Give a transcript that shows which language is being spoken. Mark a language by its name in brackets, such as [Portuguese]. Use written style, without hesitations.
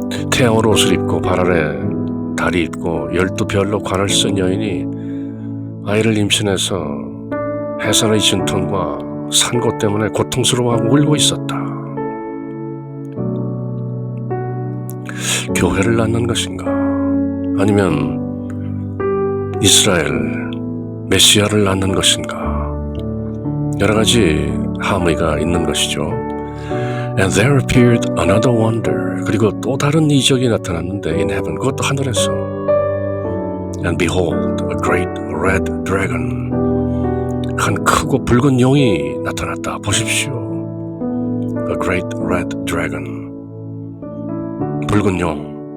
[Korean] 태양으로 옷을 입고 발 아래 다리 입고 12별로 관을 쓴 여인이 아이를 임신해서 해산의 진통과 산고 때문에 고통스러워하고 울고 있었다. 교회를 낳는 것인가? 아니면 이스라엘 메시아를 낳는 것인가? 여러 가지 함의가 있는 것이죠. [English] And there appeared another wonder. [Korean] 그리고 또 다른 이적이 나타났는데 [English] in heaven, [Korean] 그것도 하늘에서. [English] And behold, a great red dragon. [Korean] 한 크고 붉은 용이 나타났다. 보십시오. [English] A great red dragon. [Korean] 붉은 용.